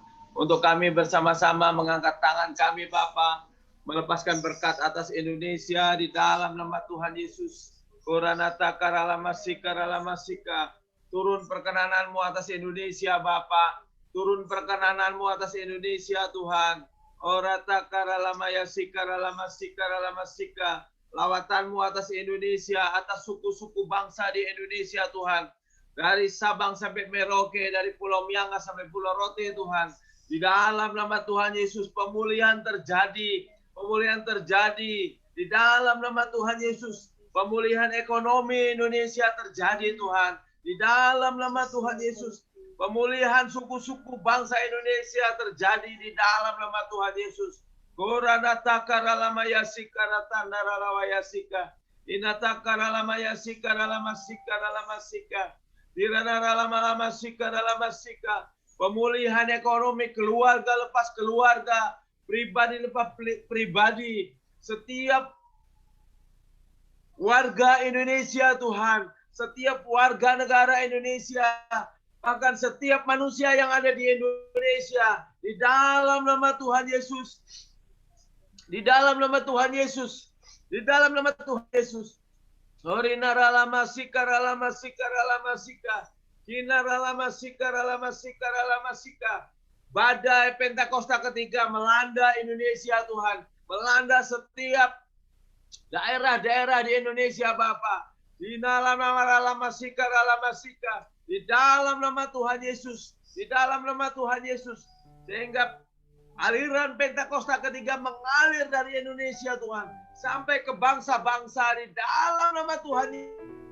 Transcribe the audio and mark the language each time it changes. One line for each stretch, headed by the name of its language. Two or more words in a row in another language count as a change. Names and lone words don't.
Indonesian: Untuk kami bersama-sama mengangkat tangan kami Bapa, melepaskan berkat atas Indonesia di dalam nama Tuhan Yesus. Koranata karalamasika ralamasika. Turun perkenanan-Mu atas Indonesia Bapa. Turun perkenanan-Mu atas Indonesia Tuhan. Orata karalamayasika ralamasika ralamasika. Lawatan-Mu atas Indonesia, atas suku-suku bangsa di Indonesia Tuhan. Dari Sabang sampai Merauke, dari Pulau Myanga sampai Pulau Rote Tuhan. Di dalam nama Tuhan Yesus pemulihan terjadi. Pemulihan terjadi. Di dalam nama Tuhan Yesus pemulihan ekonomi Indonesia terjadi Tuhan. Di dalam nama Tuhan Yesus pemulihan suku-suku bangsa Indonesia terjadi di dalam nama Tuhan Yesus. Koranata karalamayasika ratandaralamayasika. Inata karalamayasika ralamasika ralamasika. Diranaralamasika ralamasika. Pemulihan ekonomi keluarga lepas keluarga, pribadi lepas pribadi. Setiap warga Indonesia Tuhan, setiap warga negara Indonesia, bahkan setiap manusia yang ada di Indonesia, di dalam nama Tuhan Yesus, di dalam nama Tuhan Yesus, di dalam nama Tuhan Yesus. Orinaralamasika ralamasika ralamasika. Kinaralamasika ralamasika ralamasika. Badai Pentakosta ketiga melanda Indonesia Tuhan, melanda setiap daerah-daerah di Indonesia Bapa. Di dalam nama ralamasika ralamasika. Di dalam nama Tuhan Yesus, di dalam nama Tuhan Yesus, sehingga aliran Pentakosta ketiga mengalir dari Indonesia Tuhan sampai ke bangsa-bangsa di dalam nama Tuhan Yesus.